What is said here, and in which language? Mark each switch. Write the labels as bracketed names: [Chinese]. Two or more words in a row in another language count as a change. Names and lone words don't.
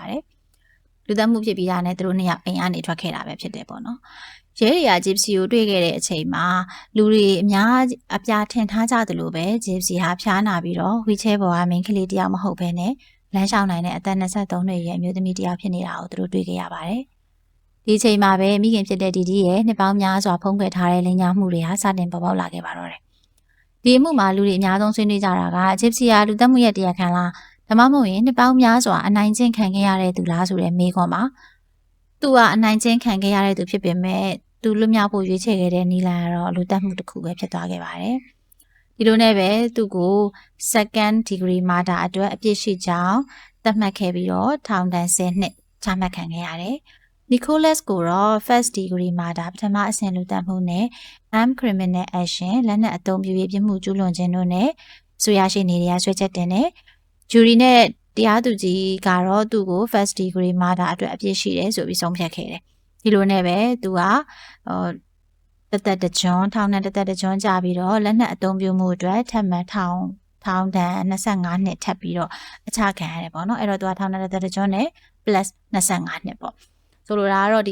[Burmese] တယ်လူသတ်မှုဖြစ်ပြီးတာနဲ့သူတို့နှစ်ယောက်အိမ်ကနေထွက်ခဲ့တာပဲဖြစ်တယ်ပေါ့နော်ရဲတွေက Gypsy ကိုတွေ့ခဲ့တဲ့အချိန်မှာလူတွေအများအပြားထင်ထားကြသလိုပဲ Gypsy ဟာဖျားနာပြီးတော့ wheelchair ပေါ်ကမိန်းကလေးတယောက်မဟုတ်ဘဲနဲ့လမ်းလျှောက်နိုင်တဲ့အသက်23နှစ်ရဲ့အမျိုးသမီးတယောက်ဖြစ်နေတာကိုသူတို့တွေ့ခဲ့ရပါတယ်ဒီအချိန်မှာပဲမိခင်ဖြစ်တဲ့ DD ရဲ့နှစ်ပေါင်းများစွာဖုံးကွယ်ထားတဲ့လိမ်ညာမှုတွေဟာစတင်ပေါ်ပေါက်လာခဲ့ပါတော့တယ်ဒီအမှုမှာလူတွေအများဆုံးဆွေးနွေးကြတာက Gypsy ဟာလူသတ်မှုရဲ့တရားခံလားဒါမှမ ဟုတ်ရင်နှစ်ပေါင်းများစွာအနိုင်ကျင့်ခံခဲ့ရတဲ့သူလားဆိုတဲ့မေးခွန်းမှာသူကအနိုင်ကျင့်ခံခဲ့ရတဲ့သူဖြစ်ပေမဲ့သူလွတ်မြောက်ဖို့ရွေးချယ်ခဲ့တဲ့နီလန်ကတော့လူသတ်မှုတစ်ခုပဲဖြစ်သွားခဲ့ပါတယ်ဒီလိုနဲ့ပဲသူ့ကို [English] second degree murder [Burmese] အတွက်အပြစ်ရှိကြောင်းသတ်မှတ်ခဲ့ပြီးတော့ထောင်ဒဏ်10နှစ်ချမှတ်ခံခဲ့ရတယ်Nicholas ကိုတော့ [English] first degree [Burmese] murder ပထမအဆင့်လူသတ်မှုနဲ့ [English] armed criminal action [Burmese] လက်နက်အသုံးပြုရေးပြစ်မှုကျူးလွန်ခြင်းတို့နဲ့ဆိုရရှိနေတဲ့ဆွဲချက်တင်တဲ့ jury နဲ့တရားသူကြီးကတော့သူ့ကို [English] first degree murder [Burmese] အတွက်အပြစ်ရှိတယ်ဆိုပြီးဆုံးဖြတ်ခဲ့တယ်ဒီလိုနဲ့ပဲသူကတသက်တ ကြွထောင်နဲ့တသက်တကြွကြာပြီးတော့လက်နက်အသုံးပြုမှုအတွက်ထပ်မံထောင်ဒဏ်25နှစ်ထပ်ပြီးတော့အချခံရတယ်ပေါ့နော်အဲ့တော့သူကထောင်နဲ့တသက်တကြွနဲ့ plus 25နှစ်ပေါ့ဆိုလိုတာကတော့ဒီ